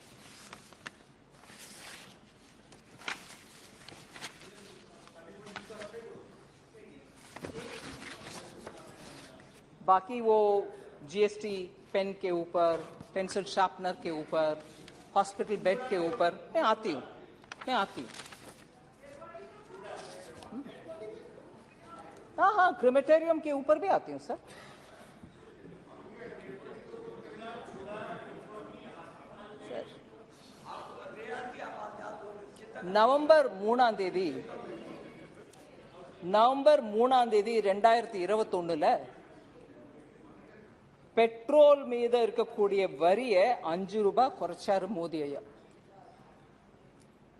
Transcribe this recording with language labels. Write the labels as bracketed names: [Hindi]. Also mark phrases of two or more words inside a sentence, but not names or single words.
[Hindi] बाकी वो जीएसटी पेन के ऊपर, [English] pencil sharpener [Hindi] के ऊपर, [English] hospital bed [Hindi] के ऊपर मैं आती हूँ। हाँ, क्रेमेटेरियम के ऊपर भी आती हूँ सर। [Tamil] நவம்பர் 3ஆம் தேதி 2021 பெட்ரோல் மீது இருக்கக்கூடிய வரியை 5 ரூபாய் குறைச்சாரு மோடி ஐயா।